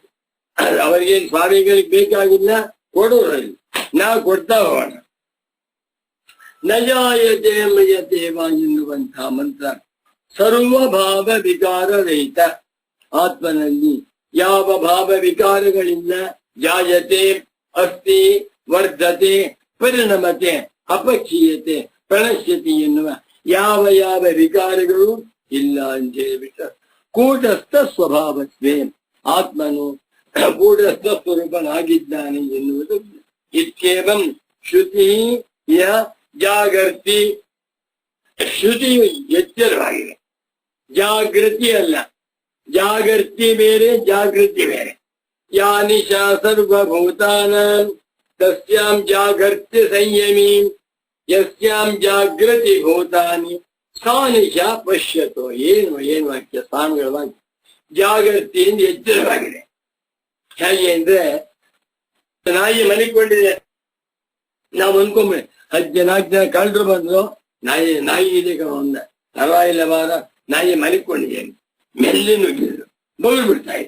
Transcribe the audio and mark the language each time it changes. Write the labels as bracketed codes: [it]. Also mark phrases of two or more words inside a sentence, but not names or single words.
[kn] ಅವರಿಗೇನು ಸ್ವಾಮಿಗಳಿಗೆ ಬೇಕಾಗಿಲ್ಲ, ಕೊಡೋರಲ್ಲಿ ನಾವು ಕೊಡ್ತಾ ಹೋಗೋಣ. [sa] ನಜಾಯತೆ ಮಯತೆ ವಾ [kn] ಎನ್ನುವಂತಹ ಮಂತ್ರ [sa] ಸರ್ವಭಾವ ವಿಕಾರ ರಹಿತ. [kn] ಆತ್ಮನಲ್ಲಿ ಯಾವ ಭಾವ ವಿಕಾರಗಳಿಲ್ಲ. [sa] ಜಾಯತೆ, ಅಸ್ತಿ, ವರ್ಧತೆ, ಪರಿಣಮತೆ, ಅಪಕ್ಷೀಯತೆ, ಪ್ರಣಶ್ಯತಿ [kn] ಎನ್ನುವ ಯಾವ ವಿಕಾರಗಳು ಇಲ್ಲ ಅಂತ ಹೇಳಿಬಿಟ್ಟ. [sa] ಕೂಟಸ್ಥ ಸ್ವಭಾವತ್ವೇ, [kn] ಆತ್ಮನು ಕೂಟಸ್ಥ ಸ್ವರೂಪನಾಗಿದ್ದಾನೆ ಎನ್ನುವುದು. [sa] ಇತ್ಯೇವಂ ಶ್ರುತಿ ಯ ಜಾಗೃತಿ. [kn] ಶ್ರುತಿಯು ಎಚ್ಚರವಾಗಿದೆ, ಜಾಗೃತಿ ಅಲ್ಲ. ಜಾಗೃತಿ ಬೇರೆ, ಜಾಗೃತಿ ಬೇರೆ. [sa] ಯಾ ನಿಶಾ ಸರ್ವಭೂತಾನಾಂ ತಸ್ಯಾಂ ಜಾಗರ್ತಿ ಸಂಯಮಿ ಯಸ್ಯಾಂ ಜಾಗೃತಿ ಭೂತಾನಿ ಸಾ ನಿಶಾ ಪಶ್ಯತೋ. [kn] ಏನು ವಾಕ್ಯ, ಸ್ವಾಮಿಗಳ ವಾಕ್ಯ. ಜಾಗೃತಿಯಿಂದ ಎಚ್ಚರವಾಗಿದೆ. ಹೇಗೆ ಅಂದ್ರೆ, ನಾಯಿ ಮಲಿಕೊಂಡಿದೆ, ನಾವು ಅನ್ಕೊಂಬೆ 14 ಜನ ಕಳ್ಳರು ಬಂದ್ರು, ನಾಯಿ ಇದೆ ಒಂದ ಪರವಾಗಿಲ್ಲ ಬಾರ, ನಾಯಿ ಮಲಿಕೊಂಡಿದ್ದೇನೆ, ಮೆಲ್ಲಿ ನುಗ್ಗಿದ್ರು, ಬಗಳು ಬಿಡ್ತಾ ಇದೆ.